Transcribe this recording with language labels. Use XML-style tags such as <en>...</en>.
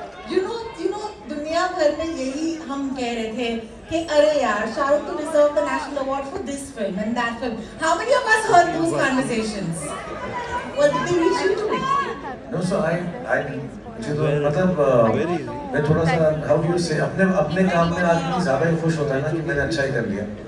<en>You know,</en> <hi>दुनिया भर में यही हम कह रहे थे कि अरे यार शाहरुख तो</hi> <en>deserve the national award for this film and that film. How many of us heard those conversations? What did they reach you to? No, so I</en> <hi>मुझे तो मतलब मैं थोड़ा सा</hi> <en>how do you say</en> <hi>अपने काम में आदमी ज़्यादा ही खुश होता है ना कि मैंने अच्छा ही कर लिया.</hi>